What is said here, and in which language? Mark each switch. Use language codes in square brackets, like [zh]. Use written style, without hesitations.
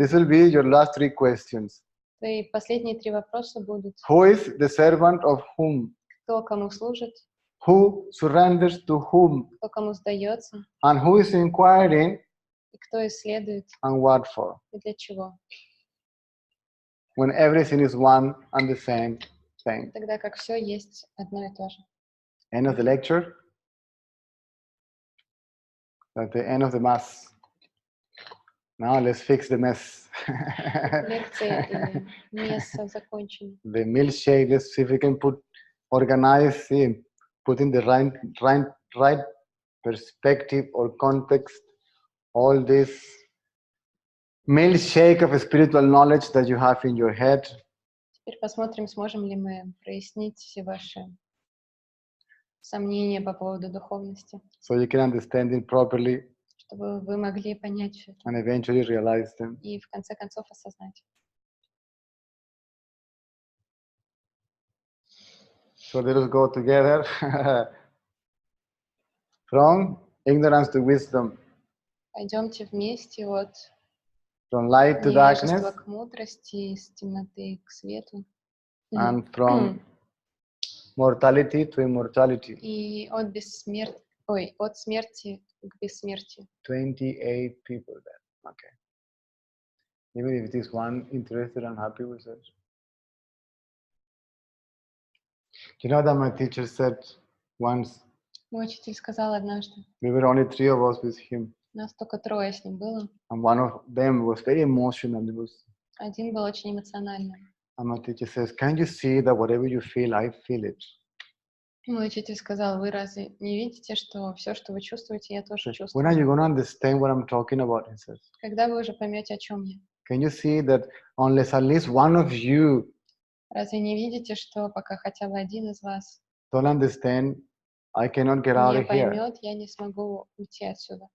[en] This will be your last three questions. [ru] Твои последние три вопроса будут. [en] Who is the servant of whom? [ru] Кто кому служит, [en] Who surrenders to whom? [ru] кто кому сдается, [en] And who is inquiring [ru] и кто исследует, [en] and what for? [ru] и для чего. [en] When everything is one and the same thing. [ru] Тогда как все есть одно и то же. [en] End of the lecture. At the end of the mass. Now let's fix the mess. [ru] Лекция и место закончены. [en] The milkshake, let's see if we can organize, put in the right perspective or context all this milkshake of spiritual knowledge that you have in your head. [ru] Теперь посмотрим, сможем ли мы прояснить все ваши сомнения по поводу духовности, [en] so you can understand it properly [ru] чтобы вы могли понять всё это [en] and eventually realize them. [ru] и в конце концов осознать. [en] So let us go together from ignorance to wisdom, [ru] Пойдемте вместе от [en] from light to [ru] невежества [en] darkness, [ru] к мудрости, с темноты к свету. [en] and from mortality to immortality. [ru] И от от смерти к бессмертию. [en] 28 people there. Okay. Even if it is one interested and happy with us. You know that my teacher said once, [ru] Мой учитель сказал однажды, [en] we were only 3 of us with him, [ru] нас только 3 с ним было. [en] and one of them was very emotional. [ru] Один был очень эмоциональным. [en] And my teacher says, can you see that whatever you feel, I feel it? [ru] Мой учитель сказал, вы разве не видите, что все, что вы чувствуете, я тоже [en] When [ru] чувствую? [en] are you going to understand what I'm talking about? He says. [ru] Когда вы уже поймете, о чем я? [en] Can you see that unless at least one of you [ru] Разве не видите, что пока хотя бы один из вас [en] don't understand, I cannot get out [ru] не [en] of here. [ru] поймет, я не смогу уйти отсюда.